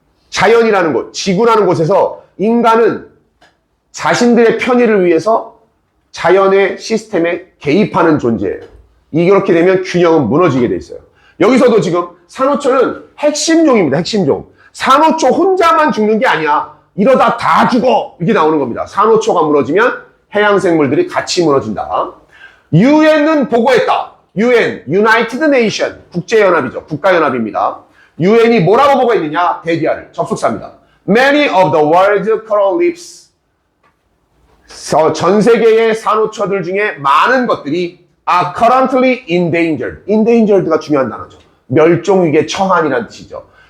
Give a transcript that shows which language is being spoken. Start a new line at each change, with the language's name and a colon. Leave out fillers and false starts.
Korean: 자연이라는 곳, 지구라는 곳에서 인간은 자신들의 편의를 위해서 자연의 시스템에 개입하는 존재예요. 이렇게 되면 균형은 무너지게 돼 있어요. 여기서도 지금 산호초는 핵심종입니다. 핵심종. 산호초 혼자만 죽는 게 아니야. 이러다 다 죽어. 이렇게 나오는 겁니다. 산호초가 무너지면 해양생물들이 같이 무너진다. UN은 보고했다. UN, United Nation, 국제연합이죠. 국가연합입니다. UN이 뭐라고 보고했느냐? 데디아를, 접속사입니다.
English: Many of the world's coral reefs,
Korean: 전 세계의 산호초들 중에 많은 것들이
English: are currently endangered.
Korean: endangered가 중요한 단어죠. 멸종위기에 처한이라는 뜻이죠.